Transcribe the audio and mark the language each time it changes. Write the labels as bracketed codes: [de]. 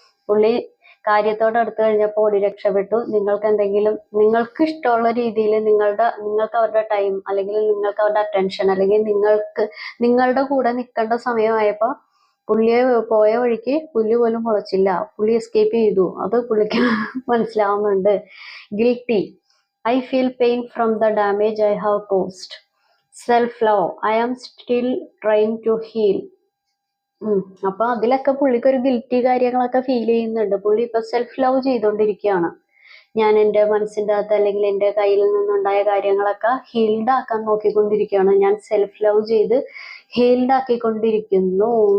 [ml] പുള്ളി കാര്യത്തോട് അടുത്ത് കഴിഞ്ഞപ്പോൾ ഓടി രക്ഷപ്പെട്ടു. നിങ്ങൾക്ക് ഇഷ്ടമുള്ള രീതിയിൽ നിങ്ങൾക്ക് അവരുടെ ടൈം, അല്ലെങ്കിൽ നിങ്ങൾക്ക് അവരുടെ അറ്റൻഷൻ, അല്ലെങ്കിൽ നിങ്ങളുടെ കൂടെ നിൽക്കേണ്ട സമയമായപ്പോൾ പുള്ളിയെ പോയ വഴിക്ക് പുല്ല് പോലും മുളച്ചില്ല. പുള്ളി എസ്കേപ്പ് ചെയ്തു. അത് പുള്ളിക്ക് മനസ്സിലാവുന്നുണ്ട്. Guilty. [en] I feel pain from the damage I have caused. Self-love. I am still trying to heal. [ml] അപ്പൊ അതിലൊക്കെ പുള്ളിക്ക് ഒരു ഗിൽറ്റി കാര്യങ്ങളൊക്കെ ഫീൽ ചെയ്യുന്നുണ്ട്. പുള്ളി ഇപ്പൊ സെൽഫ് ലവ് ചെയ്തുകൊണ്ടിരിക്കുകയാണ്. ഞാൻ എൻ്റെ മനസ്സിൻ്റെ അകത്ത് അല്ലെങ്കിൽ എൻ്റെ കയ്യിൽ നിന്നുണ്ടായ കാര്യങ്ങളൊക്കെ ഹീൽഡ് ആക്കാൻ നോക്കിക്കൊണ്ടിരിക്കുകയാണ്. ഞാൻ സെൽഫ് ലവ് ചെയ്ത് ഹീൽഡ് ആക്കിക്കൊണ്ടിരിക്കുന്നു.